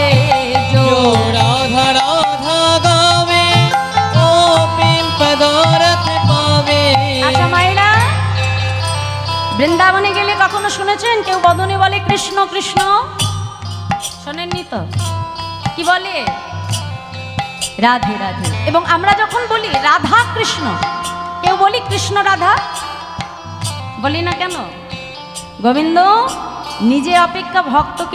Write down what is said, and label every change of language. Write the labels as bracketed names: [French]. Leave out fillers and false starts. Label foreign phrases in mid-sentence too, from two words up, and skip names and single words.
[Hindi] जो राधा राधा गावे ओ प्रेम पदारथ पावे [Bangla] আচ্ছা মাইরা বৃন্দাবনে গেলে কখনো শুনেছেন কেউ বদনে বলে কৃষ্ণ কৃষ্ণ শোনেননি তো কি বলে রাধে রাধে এবং আমরা যখন বলি রাধা কৃষ্ণ কেউ বলি কৃষ্ণ রাধা বলি না কেন গোবিন্দ নিজে অপেক্ষা ভক্তকে